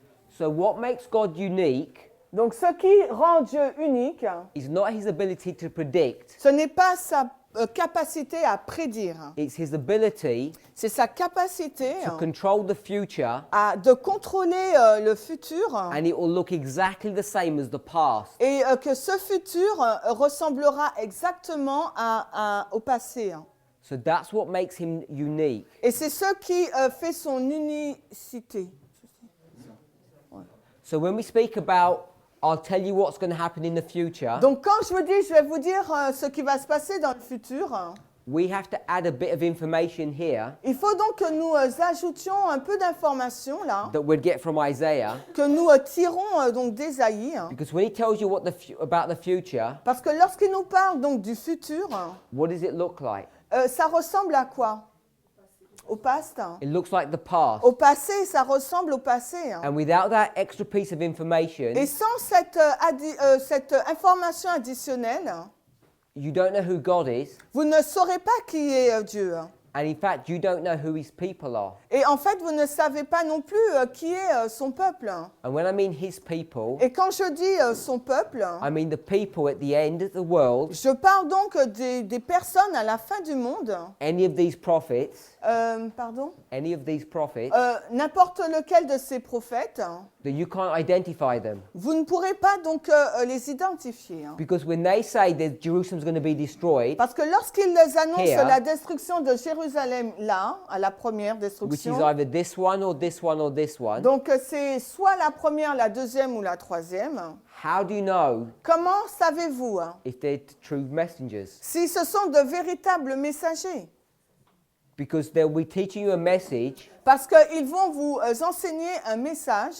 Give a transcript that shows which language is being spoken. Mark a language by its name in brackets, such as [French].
[English] So what makes God unique [French] Donc ce qui rend Dieu unique, [English] is not his ability to predict. [French] ce n'est pas sa capacité à prédire. [English] It's his ability [French] C'est sa capacité [English] to control the future, [French] de contrôler le futur [English] and it will look exactly the same as the past. [French] et que ce futur ressemblera exactement au passé. [English] So that's what makes him unique. [French] Et c'est ce qui fait son unicité. [English] So when we speak about, I'll tell you what's going to happen in the future, [French] Donc quand je vous dis, je vais vous dire ce qui va se passer dans le futur, [English] we have to add a bit of information here [French] il faut donc que nous ajoutions un peu d'informations là, [English] that we'd get from Isaiah, [French] que nous tirons donc d'Ésaïe, [English] because when he tells you about the future, [French] parce que lorsqu'il nous parle donc du futur, [English] what does it look like? [French] ça ressemble à quoi? Au past. [English] It looks like the past. [French] Au passé, ça ressemble au passé. [English] And without that extra piece of information, [French] Et sans cette information additionnelle, [English] you don't know who God is, [French] vous ne saurez pas qui est Dieu. [English] And in fact, you don't know who his people are. [French] Et en fait, vous ne savez pas non plus qui est son peuple. [English] And when I mean his people, [French] Et quand je dis son peuple, [English] I mean the people at the end of the world. [French] je parle donc des personnes à la fin du monde. [English] Any of these prophets, [French] Pardon [English] any of these prophets, [French] N'importe lequel de ces prophètes, [English] that you can't identify them. [French] vous ne pourrez pas donc les identifier. [English] Because when they say that Jerusalem's going to be destroyed, [French] Parce que lorsqu'ils annoncent [English] Here. [French] la destruction de Jérusalem là, à la première [English] which is [French] destruction, [English] either this one or this one or this one, [French] donc c'est soit la première, la deuxième ou la troisième, [English] how do you know [French] comment savez-vous [English] if they're true messengers? [French] si ce sont de véritables messagers? [English] Because they'll be teaching you a message [French] Parce qu'ils vont vous enseigner un message